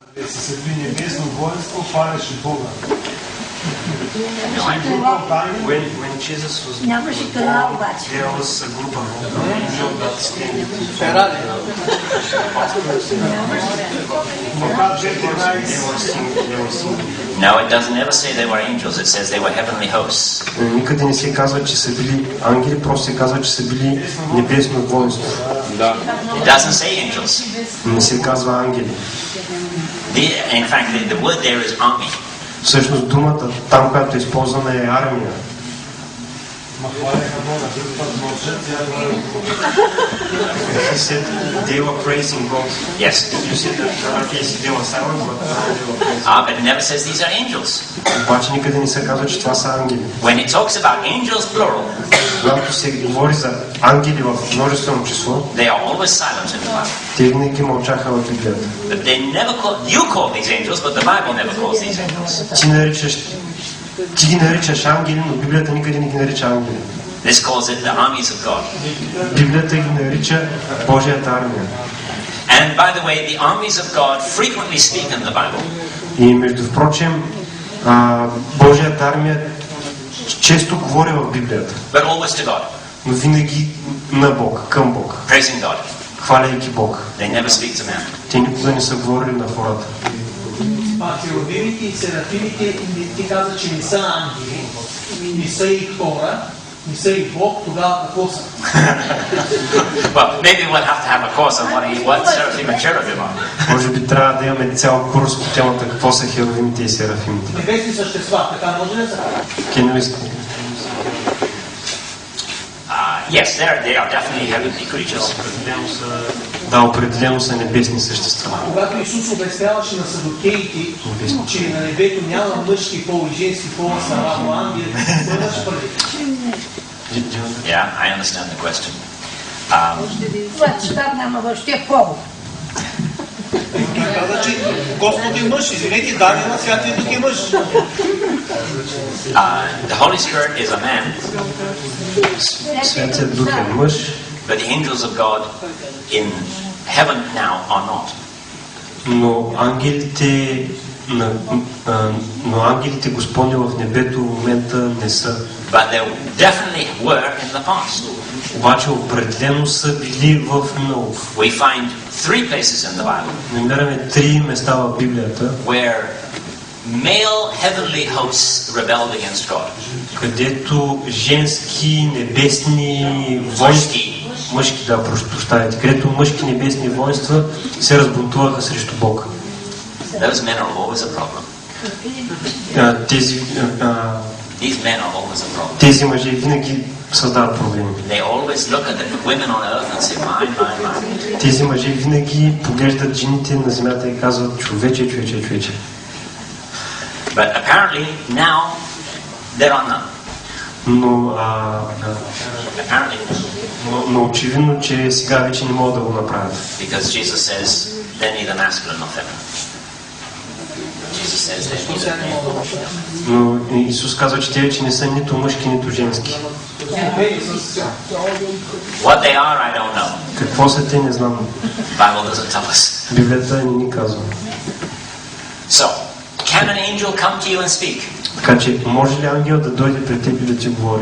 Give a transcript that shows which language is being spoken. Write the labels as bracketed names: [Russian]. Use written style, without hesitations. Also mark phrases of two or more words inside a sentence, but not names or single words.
[Bulgarian] Се при небесно воинство палеше Бога. [English] When Jesus was there was a group of angels that stayed. No, it doesn't ever say they were angels. It says they were heavenly hosts. [Bulgarian] Никъде не се казва, че са били ангели, просто се казва, че са били небесно воинство. [English] It doesn't say angels. [Bulgarian] Не се казва ангели. [English] In fact, the word there is army. [Bulgarian] Всъщност думата там, която е използвана, е армия. [English] He said they were praising God. Yes. You said that in other cases they were silent, but they were praising. But it never says these are angels. [Bulgarian] Обаче никъде не се казва, че това са ангели. [English] When it talks about angels plural, [Bulgarian] когато се говори за ангели в множествено число, [English] they are always silent in the Bible. [Bulgarian] Те винаги мълчаха в Библията. [English] But they never call, you call these angels, but the Bible never calls these angels. [Bulgarian] Ти ги наричаш ангели, но Библията никъде не ги нарича ангели. [English] This calls it the armies of God. [Bulgarian] Библията ги нарича Божията армия. [English] And by the way, the armies of God frequently speak in the Bible. [Bulgarian] И между впрочем, Божията армия често говори в Библията. [English] But always to God. [Bulgarian] Но винаги на Бог, към Бог. [English] Praising God. [Bulgarian] Хваляйки Бог. [English] They never speak to man. [Bulgarian] Те никога не са говорили на хората. Херувимите и серафимите, ти каза, че не са ангели, не са и хора, не са и Бог, тогава какво са? [English] Well, maybe we'll have to have a course on what seraphim and cherubim are. [Bulgarian] Може би трябва да имаме цял курс по темата какво са херувимите и серафимите. Небесни същества, така може ли са? [English] Yes, they are definitely heavenly creatures. [Bulgarian] Да, определено са небесни същества. Когато Исус обясняваше на садокеите, че на небето няма мъжки пол и женски пол, са равно ангели, имаш преди? [English] Yeah, I understand the question. [Bulgarian] Свят няма въобще пол. Каза, че Господ е мъж, извинете, даде на Святия Дух е мъж. [English] The Holy Spirit is a man. [Bulgarian] Святият Дух е мъж. [English] But the angels of God in heaven now are not. [Bulgarian] Но ангелите Господни в небето в момента не са. [English] But they definitely were in the past. [Bulgarian] Обаче определено са били в миналото. [English] We find 3 places in the Bible. [Bulgarian] Намираме 3 места в Библията, [English] where male heavenly hosts rebelled against God. [Bulgarian] Където женски небесни воинства, мъжки, да, прощавайте, където мъжки небесни воинства се разбунтуваха срещу Бога. [English] Those men are always a problem. These men are always a problem. [Bulgarian] Тези мъже винаги създават проблеми. [English] They always look at the women on earth and say, mine. [Bulgarian] Тези мъже винаги поглеждат жените на земята и казват, човече. [English] But apparently now there are none. [Bulgarian] Но очевидно, че сега вече не могат да го направят. [English] Because Jesus says they're neither masculine nor feminine. Jesus says they're neither male nor female. [Bulgarian] Но Исус казва, че те вече не са нито мъжки, нито женски. [English] What they are, I don't know. [Bulgarian] Какво са те, не знам. [English] Bible doesn't tell us. [Bulgarian] Библията не ни казва. [English] So, can an angel come to you and speak? [Bulgarian] Така че, може ли ангел да дойде пред теб и да ти говори?